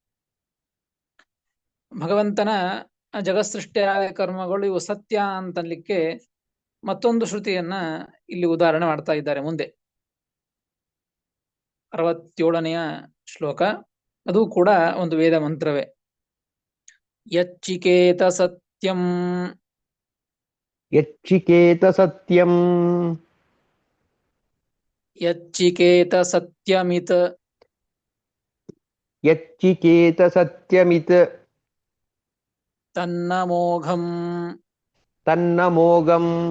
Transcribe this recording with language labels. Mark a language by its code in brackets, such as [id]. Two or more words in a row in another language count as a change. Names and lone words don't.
[kn] ಭಗವಂತನ ಜಗತ್ಸೃಷ್ಟಿಯಾದ ಕರ್ಮಗಳು ಇವು ಸತ್ಯ ಅಂತನ್ಲಿಕ್ಕೆ ಮತ್ತೊಂದು ಶ್ರುತಿಯನ್ನ ಇಲ್ಲಿ ಉದಾಹರಣೆ ಮಾಡ್ತಾ ಇದ್ದಾರೆ ಮುಂದೆ. 67ನೆಯ ಶ್ಲೋಕ, ಅದು ಕೂಡ ಒಂದು ವೇದ ಮಂತ್ರವೇ. [sa] ಯಚ್ಚಿಕೇತ ಸತ್ಯಂ ಯಚ್ಚಿಕೇತ ಸತ್ಯಂ ಯಚ್ಚಿಕೇತ ಸತ್ಯಮಿತ್ ಯಚ್ಚಿಕೇತ ಸತ್ಯಮಿತ್ ತನ್ನಮೋಘಂ ತನ್ನಮೋಘಂ